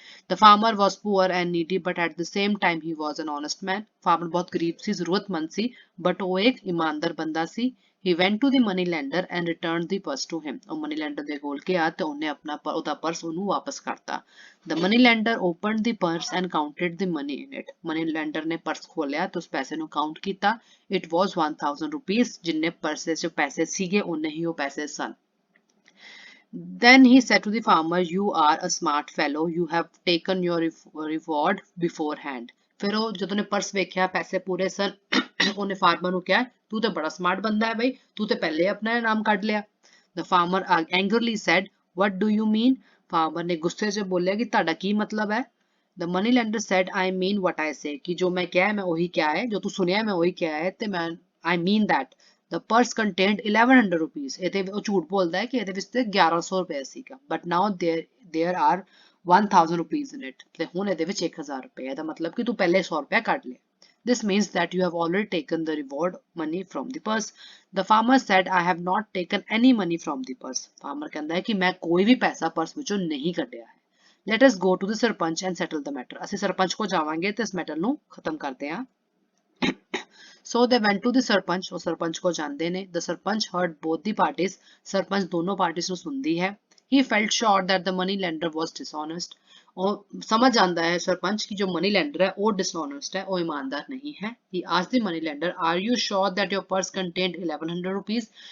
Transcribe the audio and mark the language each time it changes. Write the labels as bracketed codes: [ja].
[en] The farmer was poor and needy but at the same time he was an honest man farmer [pa] ਬਹੁਤ ਗਰੀਬ ਸੀ ਜ਼ਰੂਰਤਮੰਦ ਸੀ but ਉਹ ਇੱਕ ਇਮਾਨਦਾਰ ਬੰਦਾ ਸੀ [en] He went to the money lender and returned the purse to him [pa] ਉਹ money lender ਦੇ ਕੋਲ ਗਿਆ ਤੇ ਉਹਨੇ ਆਪਣਾ ਉਹਦਾ ਪਰਸ ਉਹਨੂੰ ਵਾਪਸ ਕਰਤਾ [en] The money lender opened the purse and counted the money in it money lender [pa] ਨੇ ਪਰਸ ਖੋਲਿਆ ਤੇ ਉਸ ਪੈਸੇ ਨੂੰ ਕਾਊਂਟ ਕੀਤਾ [en] It was 1000 rupees [pa] ਜਿੰਨੇ ਪਰਸ 'ਚ ਪੈਸੇ ਸੀਗੇ ਉਹਨੇ ਹੀ ਉਹ ਪੈਸੇ ਸਨ [en] Then he said to the farmer, You are a smart fellow. You have taken your reward beforehand. [pa] ਫਿਰ ਉਹ ਜਦੋਂ ਨੇ ਪਰਸ ਵੇਖਿਆ ਪੈਸੇ ਪੂਰੇ ਸਨ ਉਹਨੇ ਫਾਰਮਰ ਨੂੰ ਕਿਹਾ ਤੂੰ ਤੇ ਬੜਾ ਸਮਾਰਟ ਬੰਦਾ ਹੈ ਬਈ ਤੂੰ ਤੇ ਪਹਿਲੇ ਆਪਣਾ ਇਨਾਮ ਕੱਢ ਲਿਆ [en] The farmer angrily said, What do you mean? [pa] Farmer ਨੇ ਗੁੱਸੇ 'ਚ ਬੋਲਿਆ ਕਿ ਤੁਹਾਡਾ ਕੀ ਮਤਲਬ ਹੈ [en] The money lender said, I mean what I say. [pa] ਕਿ ਜੋ ਮੈਂ ਕਿਹਾ ਮੈਂ ਉਹੀ ਕਿਹਾ ਹੈ ਜੋ ਤੂੰ ਸੁਣਿਆ ਮੈਂ ਉਹੀ ਕਿਹਾ ਹੈ ਤੇ ਮੈਂ [en] I mean that. The purse contained 1100 rupees. [pa] ਇਹਦੇ ਉਹ ਝੂਠ ਬੋਲਦਾ ਹੈ ਕਿ ਇਹਦੇ ਵਿੱਚ ਤੇ 1100 ਰੁਪਏ ਸੀਗਾ [en] but now there are 1000 rupees in it [pa] ਤੇ ਹੁਣ ਇਹਦੇ ਵਿੱਚ 1000 ਰੁਪਏ ਇਹਦਾ ਮਤਲਬ ਕਿ ਤੂੰ ਪਹਿਲੇ 100 ਰੁਪਏ ਕੱਢ ਲਿਆ [en] This means that you have already taken the reward money from the purse. The farmer said, I have not taken any money from the purse. [pa] Farmer ਕਹਿੰਦਾ ਹੈ ਕਿ ਮੈਂ ਕੋਈ ਵੀ ਪੈਸਾ ਪਰਸ ਵਿੱਚੋਂ ਨਹੀਂ ਕੱਢਿਆ ਹੈ [en] Let us go to the sarpanch and settle the matter. [pa] ਅਸੀਂ ਸਰਪੰਚ ਕੋ ਜਾਵਾਂਗੇ ਤੇ ਇਸ ਮੈਟਰ ਨੂੰ ਖਤਮ ਕਰਦੇ ਹਾਂ [en] So they went to the [pa] sarpanch ਉਹ ਸਰਪੰਚ ਕੋ ਜਾਂਦੇ ਨੇ The sarpanch [en] heard both the parties [pa] sarpanch ਦੋਨੋਂ ਪਾਰਟੀਆਂ ਨੂੰ ਸੁਣਦੀ ਹੈ [en] He felt sure that the money lender was dishonest [pa] ਉਹ ਸਮਝ ਜਾਂਦਾ ਹੈ ਸਰਪੰਚ ਕਿ ਜੋ ਮਨੀ ਲੈਂਡਰ ਹੈ ਉਹ dishonest ਹੈ ਉਹ ਇਮਾਨਦਾਰ ਨਹੀਂ ਹੈ [en] He asked the money lender Are you sure that your purse contained 1100 rupees